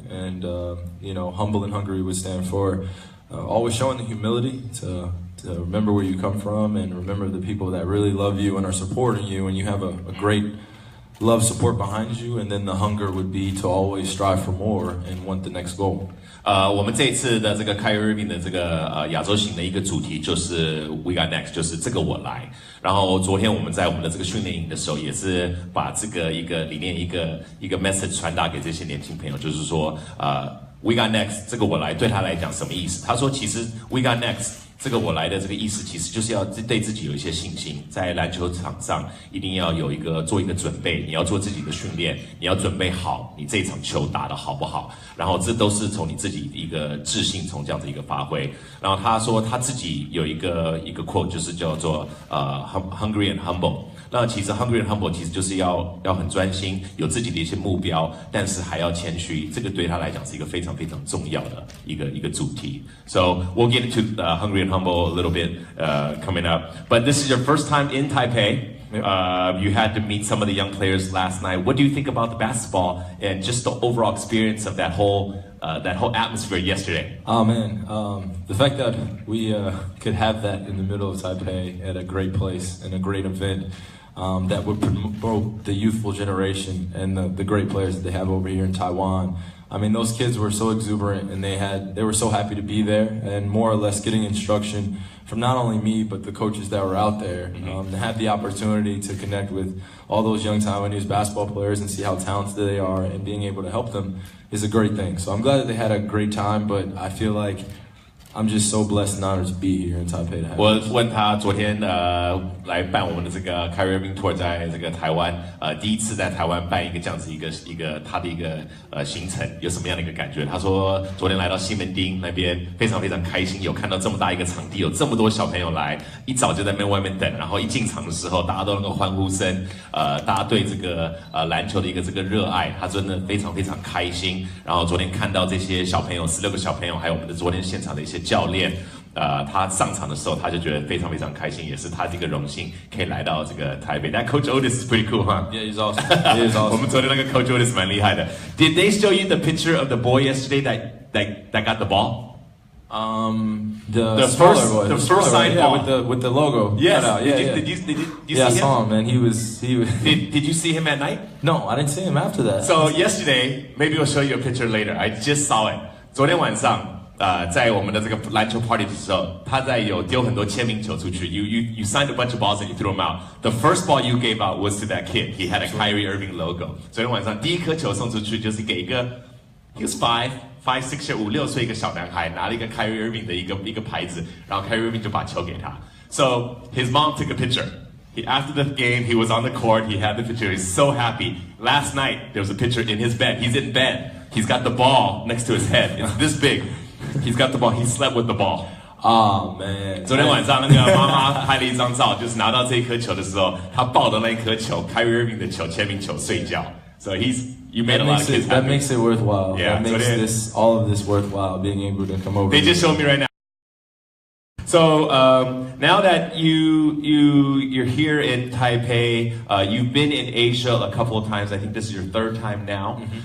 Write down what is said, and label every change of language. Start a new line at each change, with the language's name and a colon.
English: And, you know, humble and hungry would stand for always showing the humility to remember where you come from and remember the people that really love you and are supporting you, and you have a great love support behind you, and then the hunger would be to always strive for more and want the next goal.
Chinese: 我们这一次的这个 Kyrie Irving 的这个亚洲行的一个主题就是 We Got Next， 就是这个我来。然后昨天我们在我们的这个训练营的时候，也是把这个一个理念一个 message 传达给这些年轻朋友，就是说We Got Next 这个我来对他来讲什么意思？他说其实 We Got Next。这个我来的这个意思，其实就是要对自己有一些信心，在篮球场上一定要做一个准备，你要做自己的训练，你要准备好你这一场球打得好不好，然后这都是从你自己一个自信，从这样子一个发挥。然后他说他自己有一个 quote， 就是叫做
English: hungry and humble。
Chinese: 那其实
English: hungry and humble
Chinese: 其实就是要很专心，有自己的一些目标，但是还要谦虚。这个对他来讲是一个非常非常重要的一个主题。
English: So we'll get into hungry and humble a little bit coming up. But this is your first time in Taipei. You had to meet some of the young players last night. What do you think about the basketball and just the overall experience of that whole atmosphere yesterday? Oh man, the fact that we could have that in the middle of Taipei at a great place and a great event. That would promote the youthful generation and the great players that they have over here in Taiwan. I mean, those kids were so exuberant and they were so happy to be there and more or less getting instruction from not only me but the coaches that were out there. To have the opportunity to connect with all those young Taiwanese basketball players and see how talented they are and being able to help them is a great thing. So I'm glad that they had a great time, but I feel like I'm just so blessed and honored to be here in Taipei.
Chinese: 我问他昨天来办我们的这个 Kyrie Irving Tour 在这个台湾第一次在台湾办一个这样子一个他的一个行程，有什么样的一个感觉？他说昨天来到西门町那边非常非常开心，有看到这么大一个场地，有这么多小朋友来，一早就在那边外面等，然后一进场的时候大家都能够欢呼声，大家对这个篮球的一个这个热爱，他真的非常非常开心。然后昨天看到这些小朋友16个小朋友，还有我们的昨天现场的一些教练，他上场的时候他就觉得非常非常开心，也是他这个荣幸可以来到这个台北。
English: That Coach Otis is pretty cool, huh? Yeah, he's awesome. He is awesome.
Chinese: 我们昨天那个 Coach Otis 蛮厉害的。
English: Did they show you the picture of the boy yesterday that got the ball? The first signed ball with the logo. Yes. Did you see him? Yeah, I saw him, man. He was. Did you see him at night? No, I didn't see him after that. So yesterday, maybe I'll show you a picture later. I just saw it.
Chinese: 昨天晚上。在我们的这个篮球 party 的时候，他在有丢很多签名球出去。
English: You signed a bunch of balls and you threw them out. The first ball you gave out was to that kid. He had a Kyrie Irving logo.
Chinese: 昨天晚上第一颗球送出去，就是给一个
English: he was 5, 6,
Chinese: 5, 6岁一个小男孩，拿了一个 Kyrie Irving 的一个牌子，然后 Kyrie Irving 就把球给他。
English: So his mom took a picture. After the game, he was on the court. He had the picture. He's so happy. Last night, there was a picture in his bed. He's in bed. He's got the ball next to his head. It's this big. He's got the ball. He slept with the ball. Oh man!
Chinese: 昨天晚上那个妈妈拍了一张照，就是拿到这一颗球的时候，他抱着那一颗球 ，Kyrie Irving 的球，签名球睡觉。
English: So you made a lot of kids happy. That makes it worthwhile. Yeah, that makes all of this worthwhile. Being able to come over. They just showed me right now. So now that you're here in Taipei, you've been in Asia a couple of times. I think this is your third time now.